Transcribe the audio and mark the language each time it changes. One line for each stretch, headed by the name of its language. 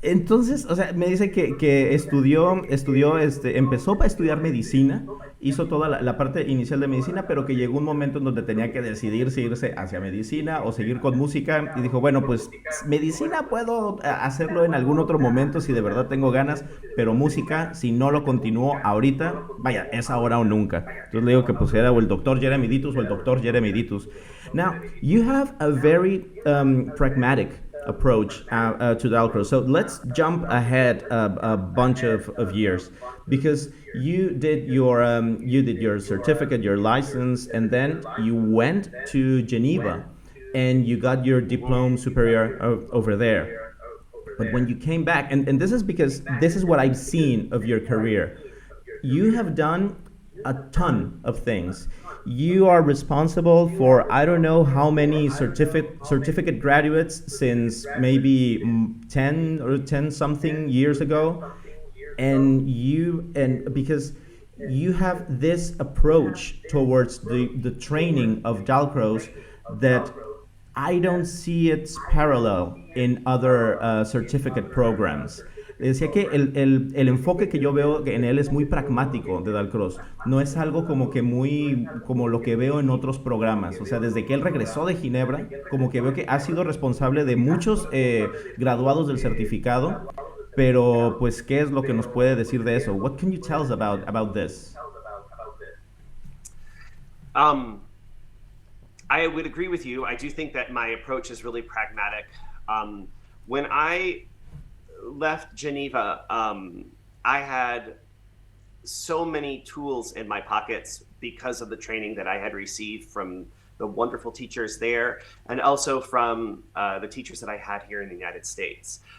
Spanish: Entonces, o sea, me dice que empezó para estudiar medicina, hizo toda la parte inicial de medicina, pero que llegó un momento en donde tenía que decidir si irse hacia medicina o seguir con música, y dijo, bueno, pues medicina puedo hacerlo en algún otro momento si de verdad tengo ganas, pero música, si no lo continúo ahorita, vaya, es ahora o nunca. Entonces le digo que pues era o el doctor Jeremy Dittus o el doctor Jeremy Dittus.
English: Now, you have a very pragmatic approach to Dalcroze. So let's jump ahead a bunch of years, because you did your certificate, your license, and then you went to Geneva and you got your diploma superior over there. But when you came back, and this is because this is what I've seen of your career, you have done a ton of things. You are responsible for I don't know how many certificate graduates since maybe 10 something years ago, and because you have this approach towards the training of Dalcroze that I don't see its parallel in other certificate programs.
Spanish: Le decía que el enfoque que yo veo en él es muy pragmático de Dalcroze. No es algo como que muy como lo que veo en otros programas. O sea, desde que él regresó de Ginebra, como que veo que ha sido responsable de muchos graduados del certificado. Pero, pues, ¿qué es lo que nos puede decir de eso?
English: What can you tell us about this? I would agree with you. I do think that my approach is really pragmatic. When I left Geneva, I had so many tools in my pockets because of the training that I had received from the wonderful teachers there, and also from the teachers that I had here in the United States.